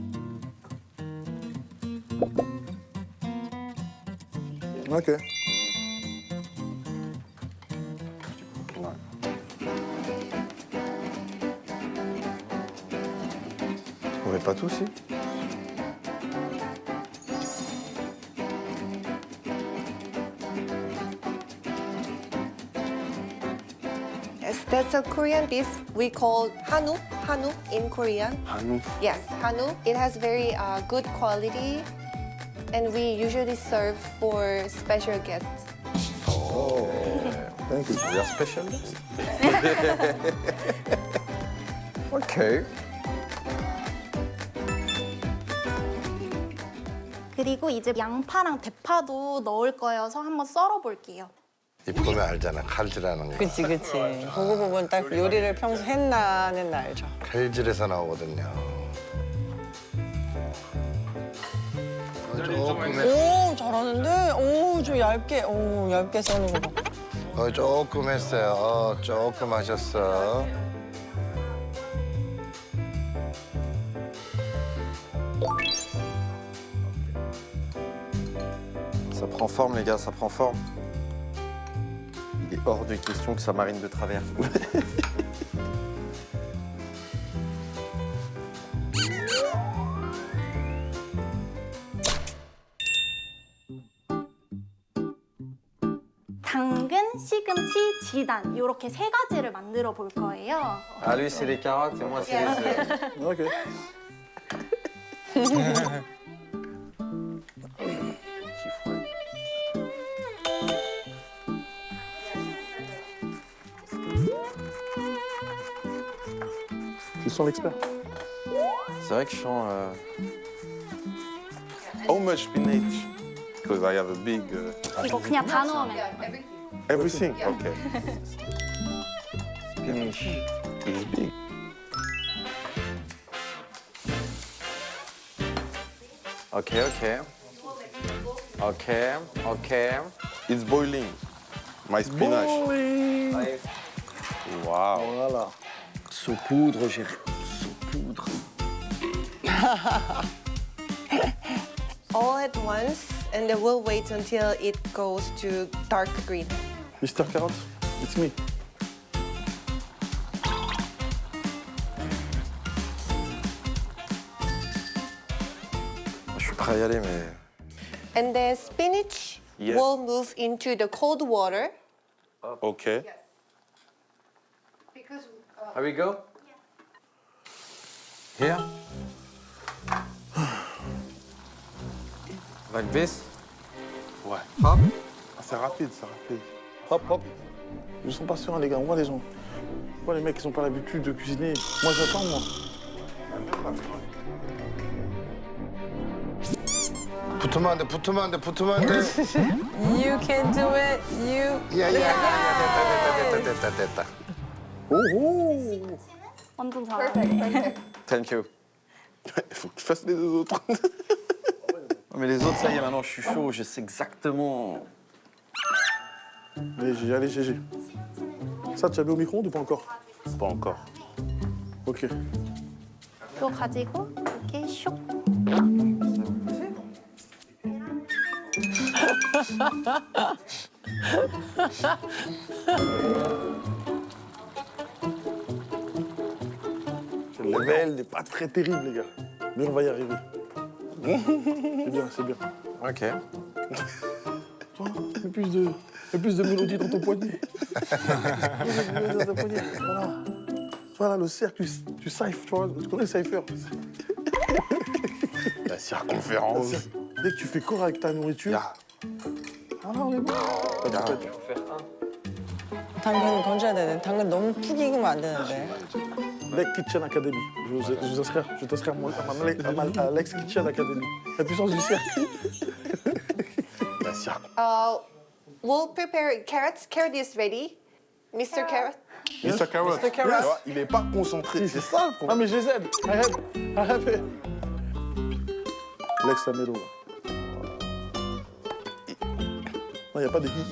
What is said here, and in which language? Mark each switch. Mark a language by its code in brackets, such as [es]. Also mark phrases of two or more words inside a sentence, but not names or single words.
[fr] Ok. On met pas tout, si? [en] Yes, that's a Korean beef we call hanuk. Hanuk in Korean. Hanuk. Yes, hanuk. It has very good quality, and we usually serve for special guests. Oh, thank you. We are special guest. Ok. [ko] 그리고 이제 양파랑 대파도 넣을 거여서 한번 썰어 볼게요. 이 보면 알잖아, 칼질하는 거. 그치, 그치. 그거 보면 딱 요리를 평소 했나 안 했나 알죠. 칼질에서 나오거든요. 조금 오, 잘하는데? 오, 좀 얇게, 오, 얇게 써는 거 봐. 조금 했어요. 조금 하셨어. [fr] Ça prend forme, les gars, ça prend forme. Il est hors de question que ça marine de travers. [ko] 당근, 시금치, 지단 이렇게 세 가지를 만들어 볼 거예요. [fr] Ah, lui, c'est les carottes et moi, c'est les œufs. Ok. Tu sens l'expert. C'est vrai que je sens... [en] How much spinach? Because I have a big... [ko] 이거 그냥 다 넣으면 돼요. [en] Everything? Okay. Spinach. It's big. Ok, ok. Ok, ok. It's boiling. My spinach. Wow. [fr] Voilà. Saupoudre, j'ai... Saupoudre. [en] All at once, and then we'll wait until it goes to dark green. Mr. Carrot, it's me. [fr] Je suis prêt à y aller, mais... [en] And then spinach Yes. will move into the cold water. Okay. Here we go? Here? Like this? [fr] Ouais. Hop. Ah, c'est rapide, c'est rapide. Hop, hop. Ils sont pas sûrs, hein, les gars. On voit les gens. On voit les mecs qui n'ont pas l'habitude de cuisiner. Moi, j'attends, moi. [ko] 붙으면 안 돼, 붙으면 안 돼, 붙으면 안 돼. [en] You can do it, you. [ko] 됐다. 오호. 완전 잘하네. [en] Thank you. [fr] Il faut que tu fasses les deux autres. Non, mais les autres, ça y est, maintenant, je suis chaud. Je sais exactement... Allez, GG, allez, GG. Ça, tu as mis au micro-ondes ou pas encore? Pas encore. Ok. [ko] 이거 가지고 이렇게 슉. [fr] Le level n'est pas très terrible, les gars. Mais on va y arriver. C'est bien, c'est bien. Ok. Toi, mets plus de mélodie dans ton poignet. Dans ton poignet. Voilà. Voilà, le cercle, tu cyphes, tu vois. Tu connais le cypher? La circonférence. Dès que tu fais corps avec ta nourriture. Voilà, on est bon. [ko] 당근 건져야 되네. 당근 너무 푹 익으면 안 되는데. [fr] Lex Kitchen Academy. Je t'inscris à Lex Kitchen Academy. La puissance du cercle. La cirque. [en] we'll prepare carrots. Carrot is ready. Mr. Carrot. Mr. Carrot. Mr. Carrot. [fr] Tu vois, il est pas concentré, c'est ça le Ah, problème. mais je les aide. [en] I help it. [fr] Laisse la mélo. Non, il n'y a pas de hi.